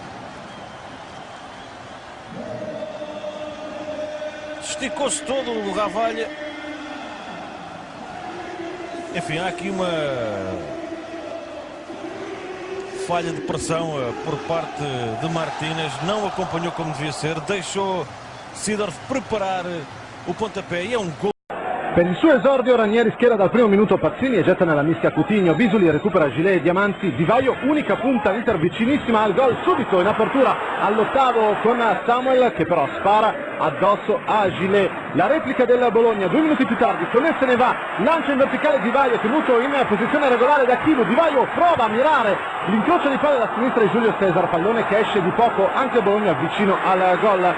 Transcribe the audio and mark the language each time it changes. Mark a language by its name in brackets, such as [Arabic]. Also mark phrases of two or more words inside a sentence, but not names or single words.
[Portuguese] Esticou-se todo o Ravalha. Enfim, há aqui uma falha de pressão por parte de Martínez. Não acompanhou como devia ser. Deixou Seedorf preparar o pontapé e é um gol. [Italian] Per il suo esordio Ranieri schiera dal primo minuto Pazzini e getta nella mischia Coutinho, Bisoli recupera Gilet e Diamanti, Di Vaio unica punta, Inter vicinissima al gol subito in apertura all'8° con Samuel che però spara addosso a Gilet. La replica del Bologna 2 minuti più tardi, Soler se ne va, lancia in verticale Di Vaio tenuto in posizione regolare da Chivo, Di Vaio prova a mirare l'incrocio di palle da sinistra di Giulio Cesar, pallone che esce di poco anche Bologna vicino al gol.